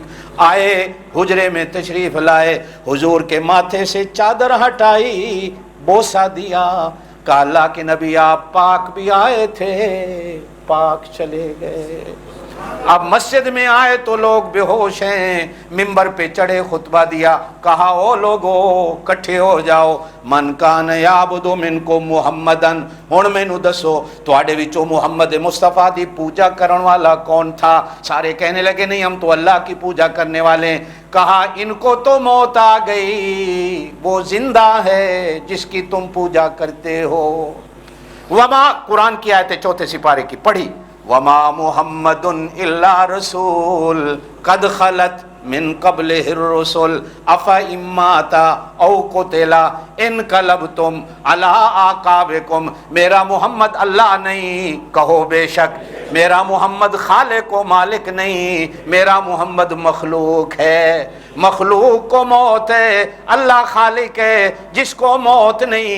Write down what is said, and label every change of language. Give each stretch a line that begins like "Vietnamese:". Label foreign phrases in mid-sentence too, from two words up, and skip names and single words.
Urdu: آئے حجرے میں تشریف لائے, حضور کے ماتھے سے چادر ہٹائی, بوسہ دیا, کہا اللہ کے نبی آپ پاک بھی آئے تھے, پاک چلے گئے. اب مسجد میں آئے تو لوگ بے ہوش ہیں, ممبر پہ چڑھے خطبہ دیا, کہا او لوگو کٹھے ہو جاؤ,
Arabic: من کان یعبد منکم محمدن,
Punjabi: ہن مینوں دسو تواڈے وچوں محمد مصطفیٰ دی پوجا کرن والا کون تھا؟
Urdu: سارے کہنے لگے نہیں ہم تو اللہ کی پوجا کرنے والے ہیں. کہا ان کو تو موت آ گئی, وہ زندہ ہے جس کی تم پوجا کرتے ہو. وما, قرآن کی آیت 4 سپارے کی پڑھی,
Arabic: وما محمد الا رسول قد خلت من قبلہ الرسل افإن مات او قتل انقلبتم علی اعقابکم.
Urdu: میرا محمد اللہ نہیں, کہو بے شک. میرا محمد خالق و مالک نہیں, میرا محمد مخلوق ہے. مخلوق کو موت ہے, اللہ خالق ہے جس کو موت نہیں.